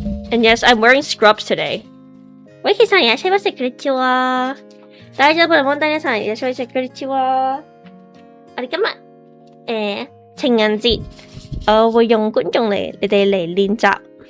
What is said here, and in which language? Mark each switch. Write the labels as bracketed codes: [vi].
[en] And yes, I'm wearing scrubs today. [ja] ウィキさんいらっしゃいませ。こんにちは。大丈夫な問題皆さんいらっしゃいませ。こんにちは。 [yue] 我哋今日情人節，我會用觀眾嚟你哋嚟練習。